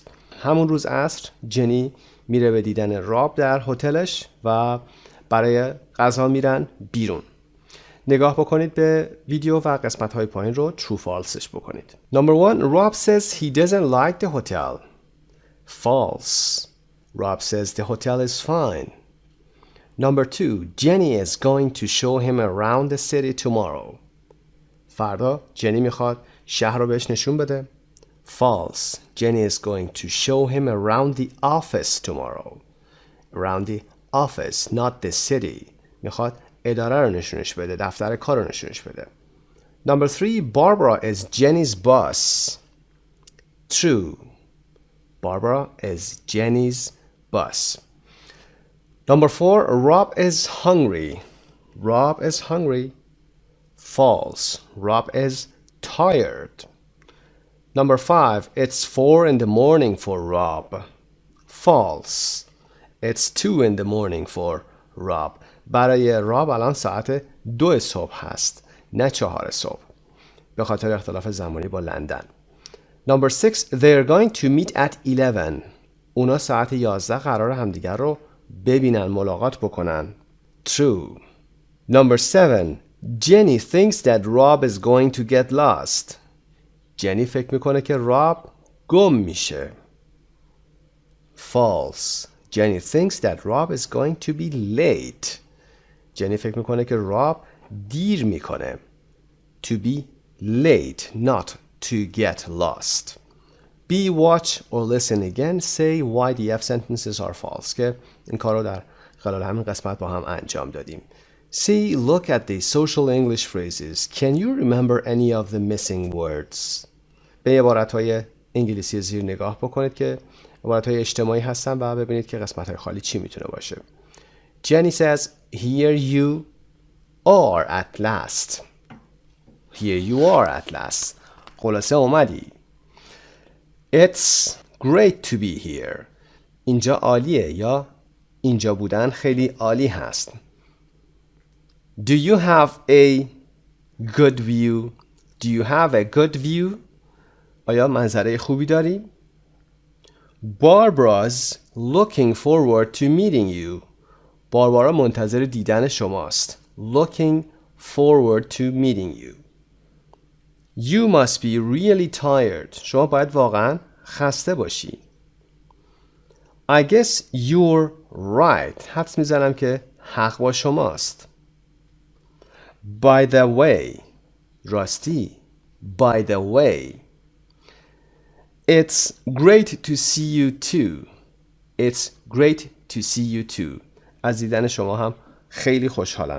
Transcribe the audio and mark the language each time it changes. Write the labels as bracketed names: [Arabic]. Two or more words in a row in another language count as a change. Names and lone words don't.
[Persian] همون روز عصر جنی میره به دیدن راب در هتلش و برای غذا میرن بیرون. نگاه بکنید به ویدیو و قسمت های پایین رو [English] true false [Persian] ش بکنید. [English] Number 1 Rob says he doesn't like the hotel. False. Rob says the hotel is fine. Number 2 Jenny is going to show him around the city tomorrow. [Persian] فردا جنی میخواد شهر رو بهش نشون بده. [English] False. Jenny is going to show him around the office tomorrow. Around the office, not the city. [Persian] میخواد اداره رو نشونش بده. دفتر کار رو نشونش بده. [English] Number 3 Barbara is Jenny's boss. True. Barbara is Jenny's boss. Number 4 Rob is hungry. Rob is hungry. False. Rob is tired. Number 5 It's 4 in the morning for Rob. False. It's 2 in the morning for Rob. [Persian] برای راب الان ساعت 2 صبح هست نه 4 صبح به خاطر اختلاف زمانی با لندن. [English] Number 6 They're going to meet at 11. [Persian] اونا ساعت 11 قرار همدیگر رو ببینن ملاقات بکنن. [English] True. Number 7 Jenny thinks that Rob is going to get lost. [Persian] جنی فکر میکنه که راب گم میشه. [English] False. Jenny thinks that Rob is going to be late. [Persian] جنی فکر میکنه که راب دیر میکنه. [English] To be late, not to get lost. B. Watch or listen again. Say why the F sentences are false. [Persian] که این کار رو در خلال همین قسمت با هم انجام دادیم. [English] C. Look at the social English phrases. Can you remember any of the missing words? [Persian] به عبارت‌های انگلیسی زیر نگاه بکنید که عبارت‌های اجتماعی هستن و ببینید که قسمت‌های خالی چی میتونه باشه. [English] Jenny says, here you are at last. Here you are at last. [Persian] خلاصه اومدی. [English] It's great to be here. [Persian] اینجا عالیه یا اینجا بودن خیلی عالی هست. [English] Do you have a good view? Do you have a good view? [Persian] آیا منظره خوبی داری؟ [English] Barbara's looking forward to meeting you. [Persian] باربارا منتظر دیدن شماست. [English] Looking forward to meeting you. You must be really tired. [Persian] شما باید واقعا خسته باشی. [English] I guess you're right. [Persian] حدس میزنم که حق با شماست. [English] By the way. [Persian] راستی. [English] By the way. It's great to see you too. It's great to see you too. [Persian] از دیدن شما هم خیلی خوشحالم.